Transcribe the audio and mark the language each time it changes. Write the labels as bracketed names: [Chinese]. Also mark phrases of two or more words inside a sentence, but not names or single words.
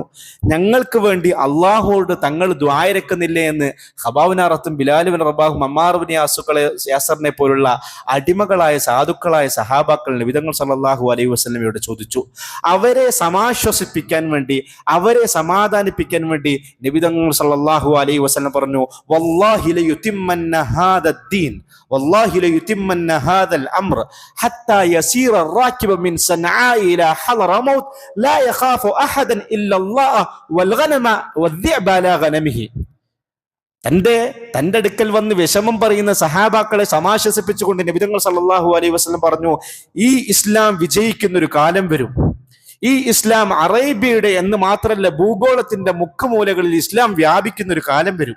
[Malayalam] ഞങ്ങൾക്ക് വേണ്ടി അള്ളാഹുവോട് തങ്ങൾ ദ്വാരക്കുന്നില്ലേ എന്ന് ഖബാബിനാറത്തും ബിലാലുബിൻ റബാഹും അമ്മാറുബിൻ യാസറിനെ പോലുള്ള അടിമകളായ സാധുക്കളായ സഹാബാക്കൾ നബിതങ്ങൾ [Arabic] صلى الله عليه [Malayalam] വസല്ലമയോട് ചോദിച്ചു. അവരെ സമാശ്വസിപ്പിക്കാൻ വേണ്ടി, അവരെ സമാധാനിപ്പിക്കാൻ വേണ്ടി നബിതങ്ങൾ [Arabic] صلى الله عليه وسلم [Malayalam] പറഞ്ഞു, [Arabic] والله ليتمن هذا الدين والله ليتمن هذا الأمر حتى يسير الراكب من صنعاء الى حضرموت لا يخاف احدا الا الله والغنم والذئب على غنمه. [Malayalam] തന്റെ അടുക്കൽ വന്ന് വിഷമം പറയുന്ന സഹാബാക്കളെ സമാശ്വസിപ്പിച്ചുകൊണ്ട് നബി തങ്ങൾ [Arabic] صلى الله عليه وسلم [Malayalam] പറഞ്ഞു, ഈ ഇസ്ലാം വിജയിക്കുന്ന ഒരു കാലം വരും. ഈ ഇസ്ലാം അറേബ്യയുടെ എന്ന് മാത്രമല്ല ഭൂഗോളത്തിന്റെ മുഖമൂലകളിൽ ഇസ്ലാം വ്യാപിക്കുന്ന ഒരു കാലം വരും.